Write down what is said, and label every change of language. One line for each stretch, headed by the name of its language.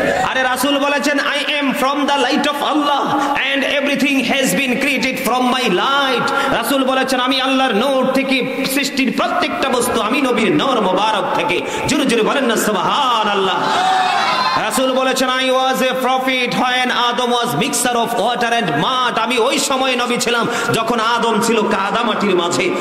Bangla: আরে রাসূল বলেছেন
English: I am from the light of Allah and everything has been created from my light.
Bangla: রাসূল বলেছেন আমি আল্লাহর নূর থেকে সৃষ্টির প্রত্যেকটা বস্তু, আমি নবীর নূর মোবারক থেকে। জোরে জোরে বলেন না সুবহানাল্লাহ। রাসূল বলেছেন
English: I was a prophet when Adam was mixture of water and mud।
Bangla: আমি ওই সময় নবী ছিলাম যখন আদম ছিল কাদা মাটির মাঝে।